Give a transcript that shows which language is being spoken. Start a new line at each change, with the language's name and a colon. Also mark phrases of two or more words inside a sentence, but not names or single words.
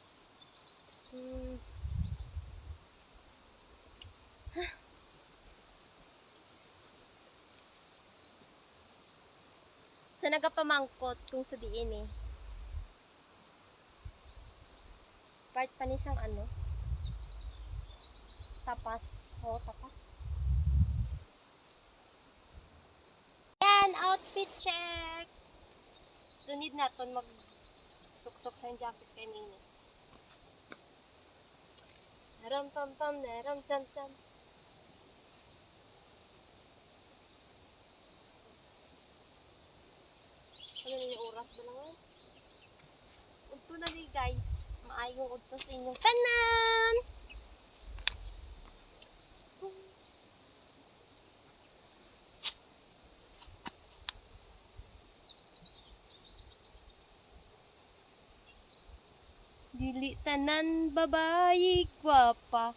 Hiligaynon: Sa nagapamangkot kung sa diin eh. Part pa ni sang ano. Tapas. Oo, tapas.
English: Yan, outfit check.
Hiligaynon: Sunod natin mag-suksok sa jacket kay Mini. Naram-pam-pam, naram-sam-sam.
Filipino: Ano na yung oras ba lang?
Hiligaynon: Udto na rin guys.
Cebuano: Maayong udto sa inyong tanan! Dili tanan babayi gwapa.